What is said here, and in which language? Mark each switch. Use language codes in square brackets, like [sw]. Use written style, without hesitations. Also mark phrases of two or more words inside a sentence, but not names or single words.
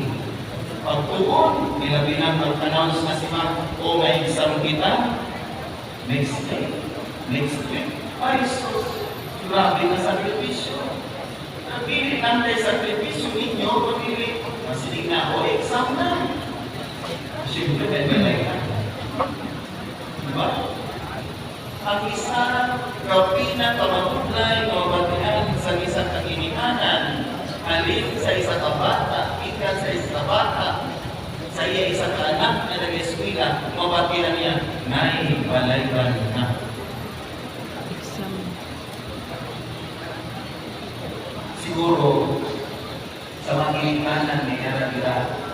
[hil] Pagtuon, nilabinan mag-announce na si Ma'am, o may exam kita, [en] next day, next week. [hil] Ay, sus, grabe na sakripisyo. Napili natin sakripisyo ninyo, pagpili, masilig na ako, exam na. Siyempre, may balay na. Diba? Ang isa, kapina, kamatuglay, mabatihan sa isang kaginikanan, alin sa isa kabata, ikan sa isa kabata, sa iya isang anak na nag-eskwila, mabatihan niya, nay, balay ba na? Siguro, sa mga ginikanan, may naragila.